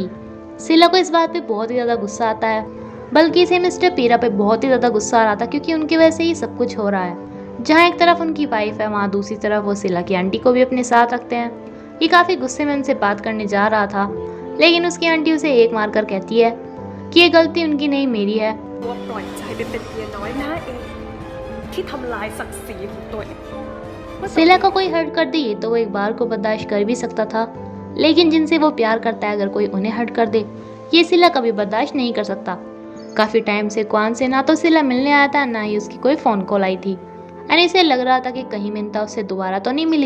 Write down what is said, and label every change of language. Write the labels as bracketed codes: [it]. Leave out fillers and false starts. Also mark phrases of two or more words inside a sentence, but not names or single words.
[hi] सिला को इस बात पे बहुत ही ज़्यादा गुस्सा आता है, बल्कि इसे मिस्टर पीरा पे बहुत ही ज़्यादा गुस्सा आ रहा था क्योंकि उनकी वजह से ही सब कुछ हो रहा है। जहाँ एक तरफ उनकी वाइफ है, वहाँ दूसरी तरफ वो सिला की आंटी को भी अपने साथ रखते हैं। ये काफ़ी गुस्से में उनसे बात करने जा रहा था, लेकिन उसकी आंटी उसे एक मारकर कहती है कि ये गलती उनकी नहीं मेरी है। [th] ตัวปล่อยใจไปเป็นเมียน้อยหน้าเองที่ทำลายศักดิ์ศรีของตัวเอง [hi] सिला को कोई हर्ट कर दे तो वो एक बार को बर्दाश्त कर भी सकता था, लेकिन जिनसे वो प्यार करता है अगर कोई उन्हें हर्ट कर दे, ये सिला कभी बर्दाश्त नहीं कर सकता। काफ़ी टाइम से क्वान से ना तो सिला मिलने आया था, ना ही उसकी कोई [en] phone call [hi] आई थी एंड इसे लग रहा था कि कहीं मिनता उससे दोबारा तो नहीं मिली।